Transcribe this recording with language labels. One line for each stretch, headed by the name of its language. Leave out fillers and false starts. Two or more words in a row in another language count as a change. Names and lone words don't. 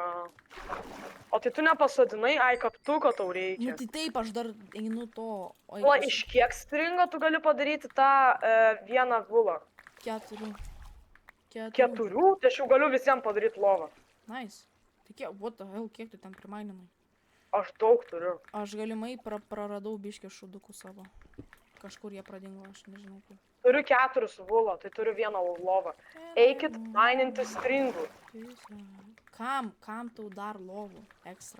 Lithuanian: O tai tu nepasodinai, ai, kaptuko tau Nu reikia. tai taip, aš dar einu to. Oi, O iš kiek stringo tu gali padaryti tą vieną gulą? 4. 4. 4? Tai aš jau galiu visiems padaryti lovą. Nice. Tai kiek,
English: what the hell,
Lithuanian: kiek tu ten primaininai? Aš daug turiu. Aš galimai praradau biškį šudukų savo. Kažkur jie pradingo, aš nežinau kur. Turiu 4 gulo, tai turiu vieną lovą. Eikit maininti stringų. Kam tau dar lovų ekstra?